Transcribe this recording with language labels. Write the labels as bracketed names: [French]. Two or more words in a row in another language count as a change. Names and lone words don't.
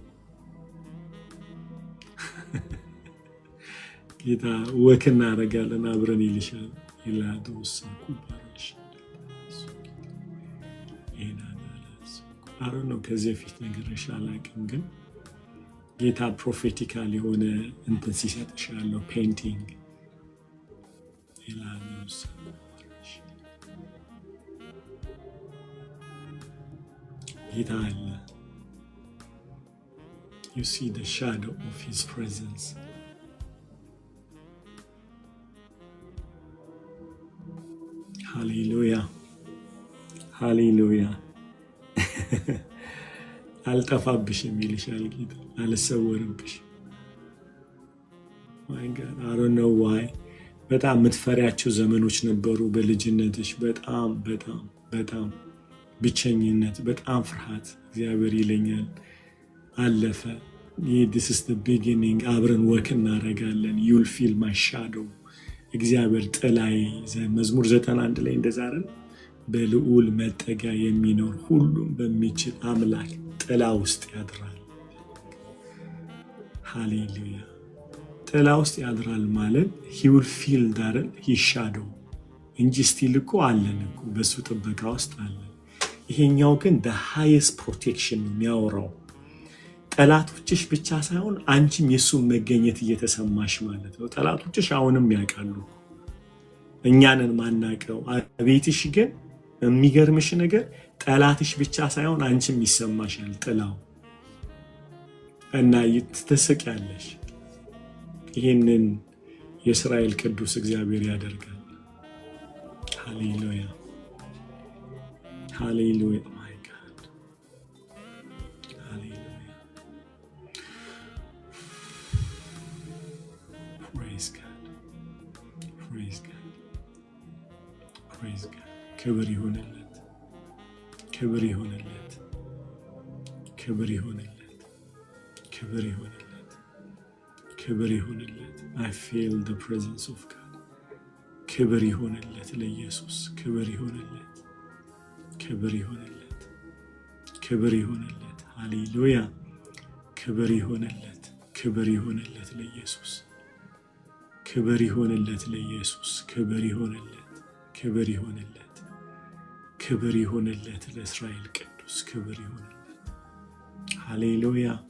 [Amharic] ጌታ ወክ እናደርጋለን አብረን ይልሻል ይላዶስ ኩባራሽ አሮ ነው ከዚህ በፊት ነገርሽ አላውቅም ግን ጌታ ፕሮፌቲካል የሆነ እንትን ሲሰጥሽ ያለው ፔይንቲንግ ይላዶስ ጌታ አለ [English] you see the shadow of his presence hallelujah hallelujah [Amharic] አልጠፋብሽም ይልሻል ጌታ አልሰወርብሽ [English] my god I don't know why [Amharic] በጣም የምትፈሪያቸው ዘመኖች ነበሩ በልጅነትሽ በጣም ብቸኝነት በጣም ፍርሃት እግዚአብሔር ይለኛል አለፈ [English] this is the beginning [Amharic] አብረን ወክ እናደርጋለን [English] you'll feel my shadow [Amharic] እግዚአብሔር ጥላይ መዝሙር 91 ላይ እንደዛ አይደል በልዑል መጠጊያ የሚኖር ሁሉም በሚችል አምላክ ጥላ ውስጥ ያድራል ሃሌሉያ ጥላ ውስጥ ያድራል ማለት [English] he will feel that he shadow [Amharic] እንጂ still እኮ አለን እኮ በሱ ጥበቃ ውስጥ አለን ይሄኛው ግን [English] the highest protection [Amharic] ነው የሚያወራው ጠላቶችሽ ብቻ ሳይሆን አንቺም የሱን መገኘት እየተሰማሽ ማለት ነው ጠላቶችሽ አሁንም ያውቃሉ እኛንን ማናቀው አቤትሽ ግን የሚገርምሽ ነገር ጠላትሽ ብቻ ሳይሆን አንቺም ይሰማሻል ጥላው እና ትስቂያለሽ ይሄንን የእስራኤል ቅዱስ እግዚአብሔር ያደርጋል ሃሌሉያ ሃሌሉያ [English] my god [Amharic] ሃሌሉያ [English] praise god praise god praise god [Amharic] ክብር ይሁንለት ክብር ይሆንለት፣ ክብር ይሆንለት፣ ክብር ይሆንለት፣ ክብር ይሆንለት። [English] I feel the presence of God. [Amharic] ክብር ይሆንለት ለኢየሱስ፣ ክብር ይሆንለት፣ ክብር ይሆንለት፣ ክብር ይሆንለት። ሃሌሉያ! ክብር ይሆንለት፣ ክብር ይሆንለት ለኢየሱስ፣ ክብር ይሆንለት ለኢየሱስ፣ ክብር ይሆንለት፣ ክብር ይሆንለት፣ ክብር ይሆንለት ለእስራኤል ቅዱስ፣ ክብር ይሆንለት። ሃሌሉያ!